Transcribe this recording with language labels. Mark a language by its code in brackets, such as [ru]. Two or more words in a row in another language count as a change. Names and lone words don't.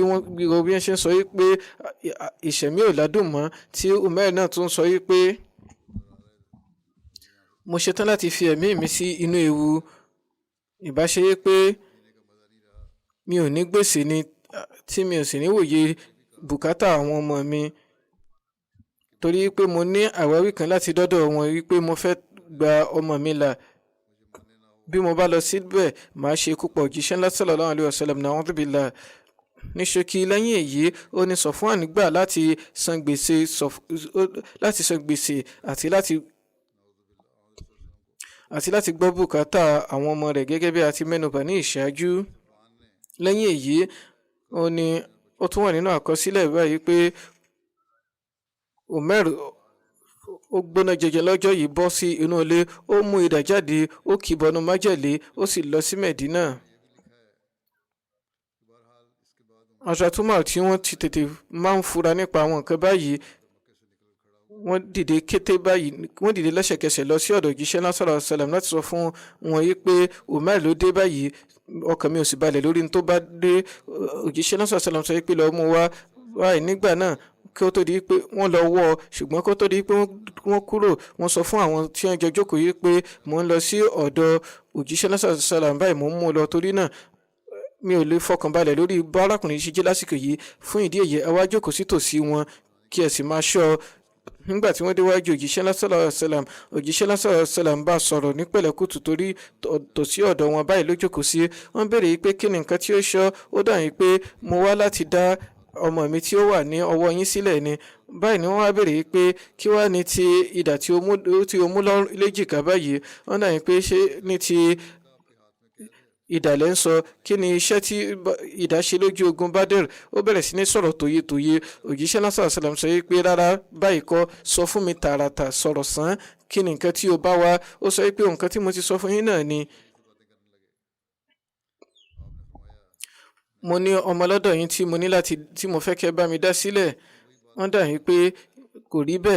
[yo] Wọ́n gbìyànjú bí wọ́n ṣe ń sọ pé ìṣẹ̀mí ò ládùn mọ́, tí Umar náà tún sọ pé mo ṣetán láti fi ẹ̀mí mi sí inú ewu, ìbáṣe pé mi ò ní gbèsè ni tí mi ò sì ní wòye bùkátà àwọn ọmọ mi torí pé mo ní àwáwí kan láti dọ́dọ̀ wọn wípé mo fẹ́ gba ọmọ mi là. Bí mo bá lọ síbẹ̀ màá ṣe ikú pa òjíṣẹ́ ńlá [ar] صلى الله عليه وسلم نعوذ بالله. [yo] Ní ṣókí lẹ́yìn èyí ó ní Sọ̀fúàn gbà láti san gbèsè àti láti gbọ́ bùkátà àwọn ọmọ rẹ̀ gẹ́gẹ́ bí a ti mẹ́nubà ní ìṣáájú. Lẹ́yìn èyí ó tún wà nínú àkọsílẹ̀ báyìí pé Umar ó gbóná jẹjẹ lọ́jọ́ yìí bọ́ sí inú ilé, ó mú idà jáde, ó kì í bọnú májèlé, ó sì lọ sí Mẹ̀dínà. Hazrat Umar tí wọ́n ti tètè máa ń fura nípa àwọn nǹkan báyìí, wọ́n dìde lẹ́sẹ̀kẹsẹ̀ lọ sí ọ̀dọ̀ òjíṣẹ́ náà [ar] صلى الله عليه وسلم [yo] láti sọ fún wọn yìí pé Umar ló dé báyìí, ọkàn mi ò sì balẹ̀ lórí ní tó bá dé. Òjíṣẹ́ náà [ar] صلى الله عليه وسلم [yo] sọ pé lọ́ọ́ mú wá báyìí. Nígbà náà kí ó tó di pé wọ́n lọ wọ́ ọ, ṣùgbọ́n kí ó tó di pé wọ́n kúrò wọ́n sọ fún àwọn tí wọ́n jọ jókòó yìí pé mò ń lọ sí ọ̀dọ̀ òjíṣẹ́ náà [ar] صلى الله عليه وسلم [yo] báyìí, mò ń mú un lọ, torí náà mi ò lè fọkànbalẹ̀ lórí bá arákùnrin ṣe jẹ́ lásìkò yìí. Fún ìdí èyí ẹ wá jókòó sí tòsí wọn kí ẹ sì máa ṣọ́. Nígbà tí wọ́n déwájú òjíṣẹ́ náà [ar] صلى الله عليه وسلم, [yo] òjíṣẹ́ náà [ar] صلى الله عليه وسلم [yo] bá sọ̀rọ̀ ní pẹ̀lẹ́kùtù torí tòsí ọ̀dọ̀ wọn báyìí ló jókòó sí. Wọ́n béèrè yìí pé kí ni nǹkan tí ó ṣọ́. Ó dà yìí pé mo wá láti dá ọmọ mi tí ó wà ní ọwọ́ yín sílẹ̀ ni. Báyìí ni wọ́n wá béèrè yìí pé kí wá ní ti idà tí ó mú léjìká báyìí. Wọ́n dà yìí pé ṣé ní ti ìdàlẹ́ ń sọ, kí ni iṣẹ́ tí idà ṣe lójú ogun Badr. Ó bẹ̀rẹ̀ sí ní sọ̀rọ̀ tòye. Òjíṣẹ́ náà [ar] صلى الله عليه وسلم [yo] sọ pé rárá báyìí kọ́, sọ fún mi tààràtà, sọ̀rọ̀ sàn, kí ni nǹkan tí o bá wá. Ó sọ pé nǹkan tí mo ti sọ fún yín náà ni mo ní ọmọ lọ́dọ̀ yín tí mo fẹ́ kẹ́ bá mi dá sílẹ̀. Wọ́n dà yín pé kò rí bẹ́ẹ̀.